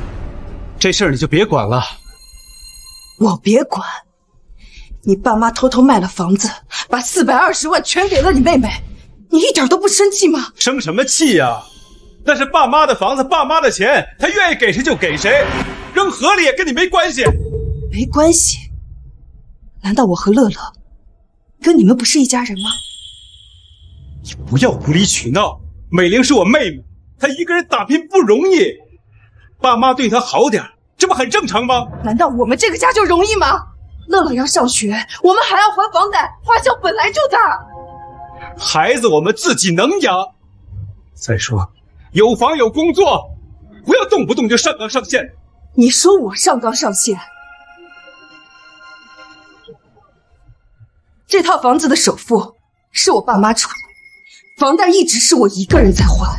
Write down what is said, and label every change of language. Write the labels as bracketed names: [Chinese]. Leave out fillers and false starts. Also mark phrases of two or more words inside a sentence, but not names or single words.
[Chinese] 這事兒你就別管了。我別管？你爸媽偷偷賣了房子，把420萬全給了你妹妹，你一點都不生氣嗎？生什麼氣呀？那是爸媽的房子，爸媽的錢，他願意給誰就給誰，扔河裡也跟你沒關係。沒關係？難道我和樂樂跟你們不是一家人嗎？你不要無理取鬧，美玲是我妹妹，她一個人打拼不容易，爸媽對她好點， 這不很正常嗎？難道我們這個家就容易嗎？樂樂要上學，我們還要還房貸，花銷本來就大。孩子我们自己能養。再說，有房有工作，不要动不动就上纲上線。你說我上綱上線？這套房子的首付是我爸媽出的，房貸一直是我一個人在還。